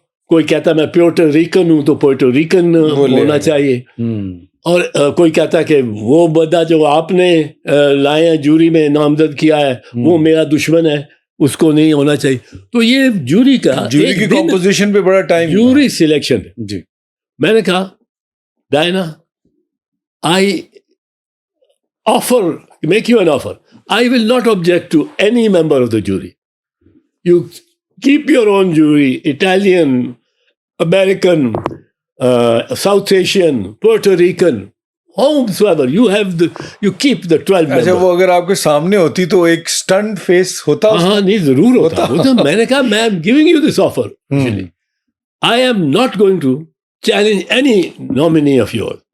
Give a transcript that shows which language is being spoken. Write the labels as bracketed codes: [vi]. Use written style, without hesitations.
[ur] کوئی کہتا میں پیورٹو ریکن ہوں تو پیورٹو ریکن ہونا چاہیے, اور کوئی کہتا ہے کہ وہ بندہ جو آپ نے لائے ہیں جوری میں نامزد کیا ہے وہ میرا دشمن ہے, اس کو نہیں ہونا چاہیے. تو یہ جوری کی کمپوزیشن پہ بڑا ٹائم, جوری سلیکشن. جی میں نے کہا [en] Diana, I make you an offer. I will not object to any member of the jury. You keep your own jury, Italian, American, South Asian, Puerto Rican, whomsoever. You keep the 12 members. [ur] اچھا, وہ اگر آپ کے سامنے ہوتی تو ایک stunt face ہوتا. ہاں نہیں, ضرور ہوتا. میں نے کہا میں [en] am giving you this offer. I am not going to challenge any nominee of yours.